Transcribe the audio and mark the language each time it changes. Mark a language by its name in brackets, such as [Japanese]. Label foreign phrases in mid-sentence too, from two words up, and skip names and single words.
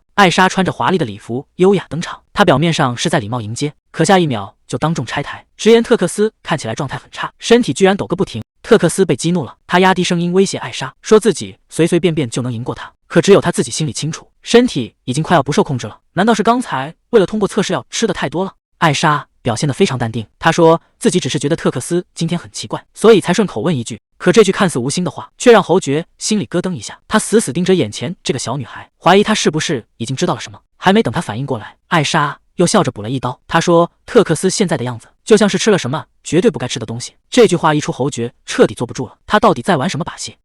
[Chinese] 艾莎穿着華麗的禮服優雅登場，她表面上是在禮貌迎接，可下一秒就當眾拆台，直言特克斯看起來狀態很差，身體居然抖個不停。特克斯被激怒了，他壓低聲音威脅艾莎，說自己隨隨便便就能贏過他。可只有他自己心裡清楚，身體已經快要不受控制了。難道是剛才為了通過測試藥吃的太多了？艾莎表現得非常淡定，她說自己只是覺得特克斯今天很奇怪，所以才順口問一句。可這句看似無心的話，卻讓侯爵心裡咯噔一下。他死死盯着眼前這個小女孩，懷疑她是不是已經知道了什麼。還沒等他反應過來，艾莎又笑着補了一刀。她說特克斯現在的樣子，就像是吃了什麼絕對不該吃的東西。這句話一出，侯爵徹底坐不住了，他到底在玩什麼把戲？